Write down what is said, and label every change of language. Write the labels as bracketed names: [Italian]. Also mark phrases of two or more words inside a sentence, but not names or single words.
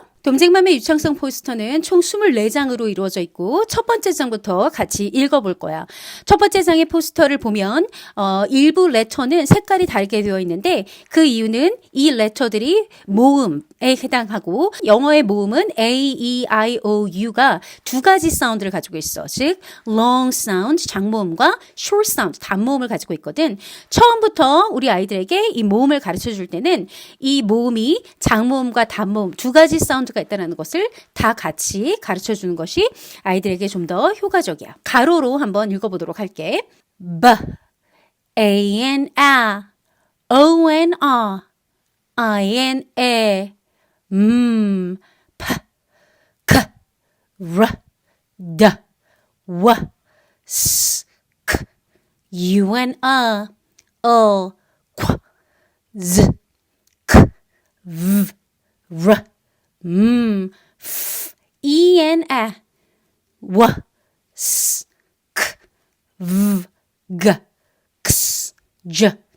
[Korean] 돔생맘의 유창성 포스터는 총 24장으로 이루어져 있고 첫 번째 장부터 같이 읽어볼 거야. 첫 번째 장의 포스터를 보면 일부 레터는 색깔이 다르게 되어 있는데 그 이유는 이 레터들이 모음에 해당하고 영어의 모음은 A, E, I, O, U가 두 가지 사운드를 가지고 있어. 즉 [English] long sound, [Korean] 장모음과 [English] short sound, [Korean] 단모음을 가지고 있거든. 처음부터 우리 아이들에게 이 모음을 가르쳐 줄 때는 이 모음이 장모음과 단모음 두 가지 사운드가 있다는 것을 다 같이 가르쳐 주는 것이 아이들에게 좀 더 효과적이야. 가로로 한번 읽어보도록 할게. [English] B, A, N, A, O, N, R, I, N, A, P, K, R, D, W, S, K, U, N, O, Q, Z, K, V, R, F, E, N, A, W, S, K, V, G, X, J,